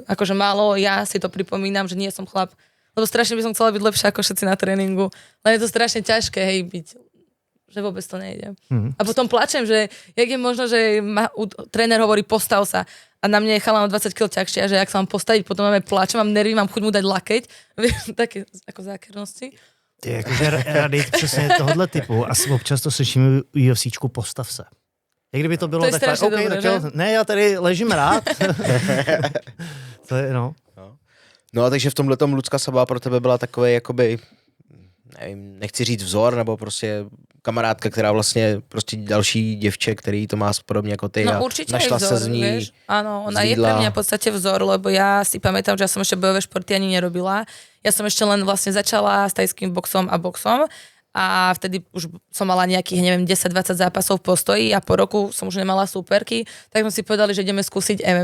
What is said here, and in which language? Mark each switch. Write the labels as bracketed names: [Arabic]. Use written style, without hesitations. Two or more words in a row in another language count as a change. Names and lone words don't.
[Slovak] Akože málo, ja si to pripomínam, že nie som chlap. Lebo strašne by som chcela byť lepšia ako všetci na tréningu. Len je to strašne ťažké, hej, byť. Že vôbec to nejde. A potom plačem, že jak je možno, že tréner hovorí postav sa. A na mne je chalán o 20 kg ťažšie, a že ak sa mám postaviť, potom máme plačem, mám nervy, mám chuť mu dať lakeť. Také ako zákernosti. [Czech] Ty jakože rady přesně tohohle typu a občas to slyšíme u UFCčku postav se. Jak kdyby to bylo to takhle, okay, dobré, tak jo, ne, já tady ležím rád. To je, no. No a takže v tomhletom Lucka Sabá pro tebe byla takový, jakoby, nevím, nechci říct vzor, nebo prostě kamarádka, která vlastně prostě další děvče, který to má podobně jako ty no, a našla vzor, se z ní. [Slovak] Vieš? Áno, ona je pre mňa v podstate vzor, lebo ja si pamätám, že ja som ešte bojové športy ani nerobila. Ja som ešte len vlastne začala s tajským boxom a boxom a vtedy už som mala nejakých, neviem, 10-20 zápasov v postoji a po roku som už nemala súperky, tak sme si povedali, že ideme skúsiť MMA.